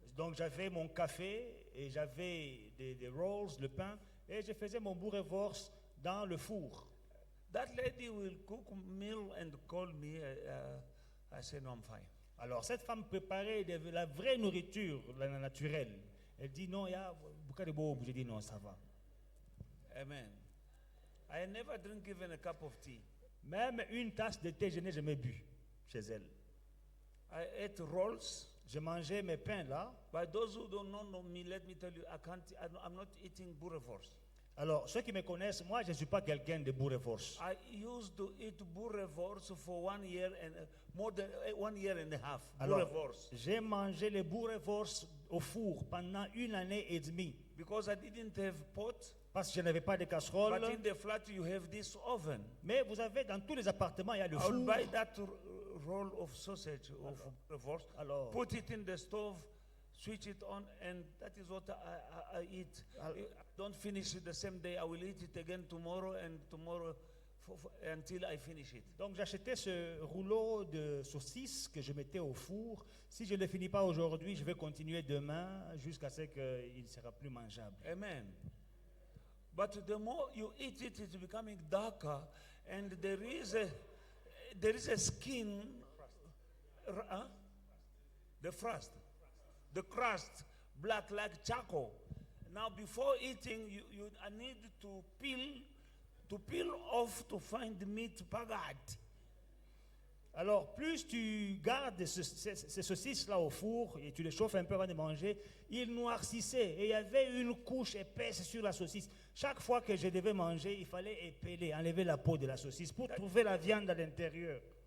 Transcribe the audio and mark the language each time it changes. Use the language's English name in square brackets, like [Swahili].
[French] donc j'avais mon café et j'avais des rolls, le pain, et je faisais mon bourrewurst dans le four. [English] That lady will cook meal and call me. I said, no, I'm fine. [French] Alors cette femme préparait la vraie nourriture, la naturelle. Elle dit non, il y a beaucoup de beau. J'ai dit non, ça va. Amen. [English] I never drink even a cup of tea. [French] Même une tasse de thé, je n'ai jamais bu chez elle. [English] I ate rolls. [French] Je mangeais mes pains là. [English] By those who don't know me, let me tell you, I'm not eating boerewors. [French] Alors, ceux qui me connaissent, moi, je ne suis pas quelqu'un de bourrewurst. [English] I used to eat boerewors for 1 year and more than 1 year and a half. [French] Alors, [English] Boerewors. [French] j'ai mangé les bourrewurst au four pendant 1 année et demie. [English] Because I didn't have pot, [French] Parce que je n'avais pas de casserole. [English] but in the flat you have this oven. [French] Mais vous avez, dans tous les appartements, il y a le [English] I [French] four. [English] will buy that roll of sausage of boerewors, [French] Alors, [English] put it in the stove, switch it on, and that is what I eat. I don't finish it the same day. I will eat it again tomorrow and tomorrow until I finish it. [French] donc j'achetais ce rouleau de saucisses que je mettais au four. Si je ne le finis pas aujourd'hui, je vais continuer demain jusqu'à ce qu'il ne sera plus mangeable. Amen. [English] But the more you eat it, it's becoming darker, and there is a skin, the crust, black like charcoal. Now, before eating, I need to peel off to find the meat pagat. [French] Alors, plus tu gardes ces saucisses-là au four et tu les chauffes un peu avant de manger, ils noircissaient et il y avait une couche épaisse sur la saucisse. Chaque fois que je devais manger, il fallait épeler, enlever la peau de la saucisse pour trouver la viande à l'intérieur.